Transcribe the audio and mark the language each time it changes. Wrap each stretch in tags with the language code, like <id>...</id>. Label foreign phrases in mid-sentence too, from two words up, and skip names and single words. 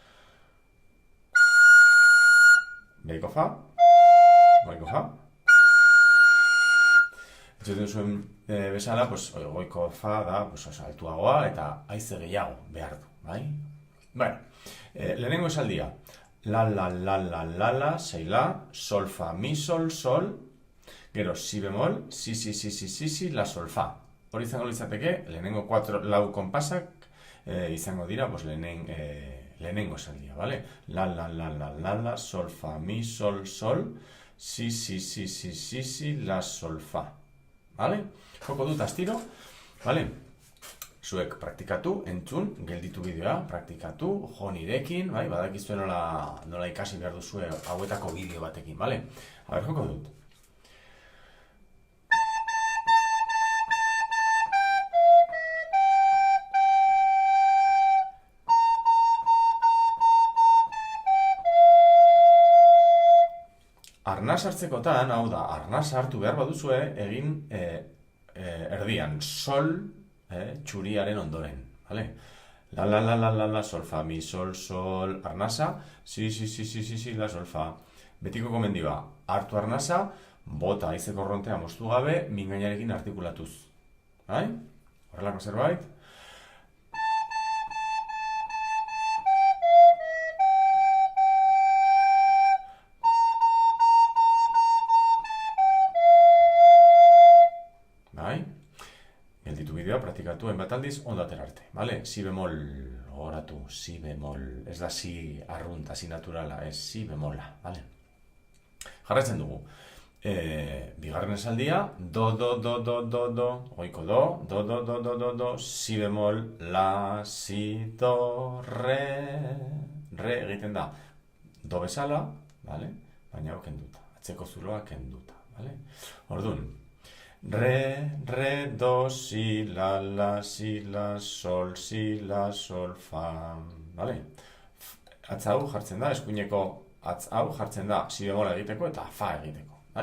<eu>Beheko fa, goiko fa. Entzuten zuen bezala, goiko fa da altuagoa eta haize gehiago behar du, bai? Bueno, lehenengo esaldia. La, la, la, la, la, la, sei la, sol, fa, mi, sol, sol. Gero, si bemol, si, si, si, si, si, si, la, sol, fa. Hori izango litzateke, lehenengo 4 konpasak izango dira lehenengo esaldia, bale? La, la, la, la, la, la, sol, fa, mi, sol, sol. Si, si, si, si, si, si, la, sol, fa. Vale? Joko dut astiro, vale? Zuek praktikatu, entzun, gelditu bideoa, praktikatu, jo nirekin, bai? Badakizue nola ikasi behar duzue hauetako bideo batekin, vale? A ber, joko dut. Arnaz hartzekotan, hau da, arnaz hartu behar baduzue egin erdian, sol txuriaren ondoren, vale? La, la, la, la, la, la, sol, fa, mi, sol, sol, arnaza, si, si, si, si, si, si, la, sol, fa. Betiko komendioa, hartu arnaza, bota haize korrontea moztu gabe, mingainarekin artikulatuz. Bai? Horrelako zerbait? Gelditu bideoa, praktikatu hainbat aldiz, ondo atera arte, bale? Si bemol, gogoratu, si bemol, ez da si arrunta, si naturala, ez si bemola, bale? Jarraitzen dugu. Bigarren esaldia, do, do, do, do, do, do, goiko do, do, do, do, do, do, do, si bemol, la, si, do, re egiten da, do bezala, bale? Baina hau kenduta, atzeko zuloa kenduta, bale? Orduan, re, do, si, la, sol, fa, bale? Atz hau jartzen da, eskuineko atz hau jartzen da, si bemola egiteko eta fa egiteko, bai?</eu>